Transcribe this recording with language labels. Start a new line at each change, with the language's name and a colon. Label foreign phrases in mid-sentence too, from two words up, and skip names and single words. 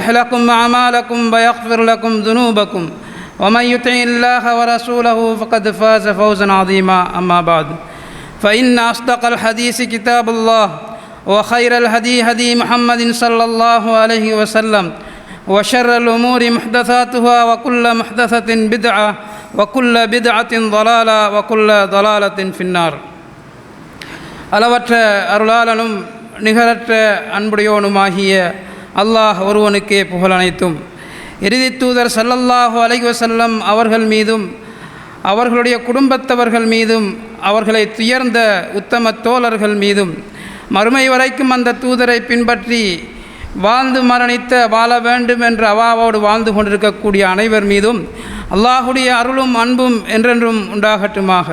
Arabic: لكم أعمالكم ويغفر لكم ذنوبكم ومن يطع الله ورسوله فقد فاز فوزا عظيما أما بعد فإن أصدق الحديث كتاب الله وخير الهدي هدي محمد صلى الله عليه وسلم وشر الأمور محدثاتها وكل محدثة بدعة وكل بدعة ضلالة وكل ضلالة في النار
Tamil: அளவற்ற அருளாளனும் நிகரற்ற அன்புடையோனுமாகிய அல்லாஹ் ஒருவனுக்கே புகழ் அனைத்தும் இறுதி தூதர்
Arabic: صلى الله عليه وسلم
Tamil: அவர்கள் மீதும் அவர்களுடைய குடும்பத்தவர்கள் மீதும் அவர்களை துயர்ந்த உத்தம தோழர்கள் மீதும் மறுமை வரைக்கும் அந்த தூதரை பின்பற்றி வாழ்ந்து மரணித்த வாழ வேண்டும் என்ற அவாவோடு வாழ்ந்து கொண்டிருக்கக்கூடிய அனைவர் மீதும் அல்லாஹுடைய அருளும் அன்பும் என்றென்றும் உண்டாகட்டுமாக.